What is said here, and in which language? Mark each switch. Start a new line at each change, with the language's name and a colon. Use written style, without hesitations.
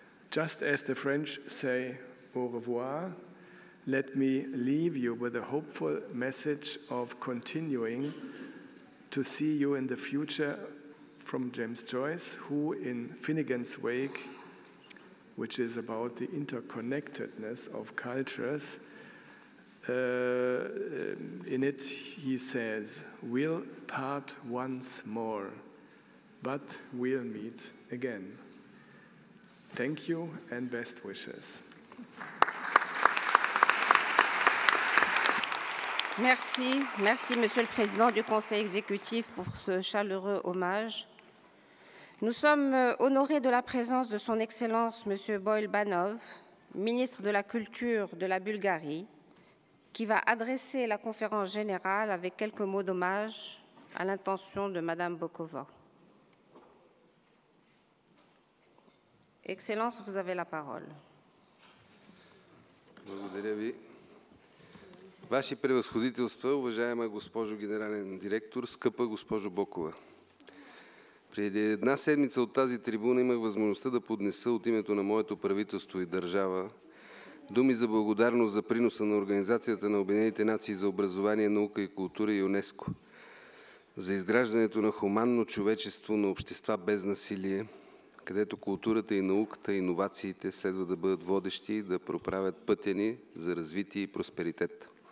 English: Just as the French say au revoir, let me leave you with a hopeful message of continuing to see you in the future from James Joyce, who in Finnegan's Wake, which is about the interconnectedness of cultures, in it he says, we'll part once more, but we'll meet again. Thank you and best wishes.
French: Merci, Monsieur le Président du Conseil exécutif pour ce chaleureux hommage. Nous sommes honorés de la présence de son Excellence Monsieur Banov, ministre de la Culture de la Bulgarie, qui va adresser la conférence générale avec quelques mots d'hommage à l'intention de Madame Bokova. Excellence, vous avez la parole.
Bulgarian: Благодаря ви. Ваши превъзходителства, уважаема госпожо генерален директор, скъпа госпожо Бокова. Преди една седмица от тази трибуна имах възможността да поднеса от името на моето правителство и държава думи за благодарност за приноса на Организацията на Обединените нации за образование, наука и култура и ЮНЕСКО, за изграждането на хуманно човечество на общества без насилие, където културата и науката и иновациите следва да бъдат водещи и да проправят пътя ни за развитие и просперитет.